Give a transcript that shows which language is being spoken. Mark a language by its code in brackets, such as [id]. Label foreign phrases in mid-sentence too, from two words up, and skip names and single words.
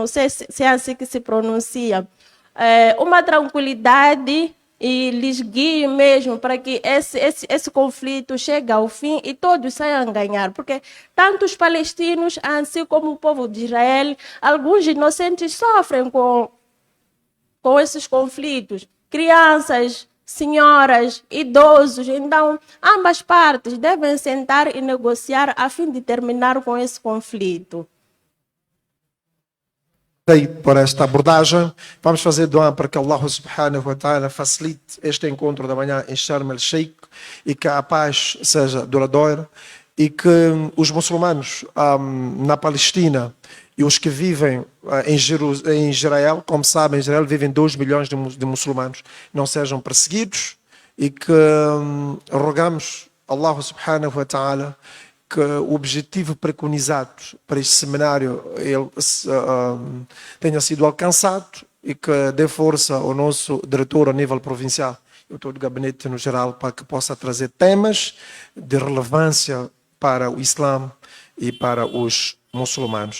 [pt] sei se é assim que se pronuncia, uma tranquilidade e lhes guie mesmo para que esse conflito chegue ao fim e todos saiam a ganhar, porque tanto os palestinos, assim como o povo de Israel, alguns inocentes sofrem com esses conflitos, crianças, senhoras, idosos. Então, ambas partes devem sentar e negociar a fim de terminar com esse conflito. Por esta abordagem, vamos fazer doa para que [ar] الله سبحانه وتعالى [pt] facilite este encontro da manhã em Sharm el-Sheikh e que a paz seja duradoura e que os muçulmanos na Palestina e os que vivem em Israel, como sabem, em Israel vivem 2 milhões de muçulmanos, não sejam perseguidos e que rogamos [ar] الله سبحانه وتعالى [pt] que o objetivo preconizado para este seminário tenha sido alcançado e que dê força ao nosso diretor a nível provincial e ao todo o gabinete no geral para que possa trazer temas de relevância para o Islã e para os muçulmanos.